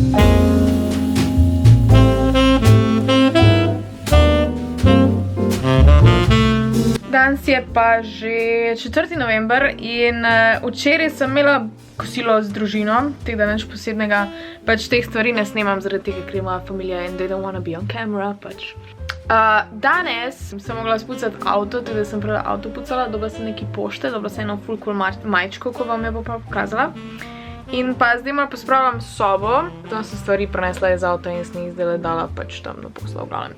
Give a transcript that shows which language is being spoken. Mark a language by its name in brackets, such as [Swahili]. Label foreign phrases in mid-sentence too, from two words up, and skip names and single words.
[Slovenian] Danes je pa že 4. november in včeraj sem imela kosilo z družino, tako da nič posebnega, pač teh stvari ne snemam zaradi tega, ker je moja familija [English] and they don't wanna be on camera, [Slovenian] pač. Danes sem mogla spucati avto, tako da sem prvo avto pucala, dobila sem neki pošte, dobila sem eno full cool majčko, ko vam je bo pa pokazala. In pa zdaj malo pospravljam sobo, tam sem stvari prenesla iz avta in sem jih zdaj dala pač tam na posla v glavnem.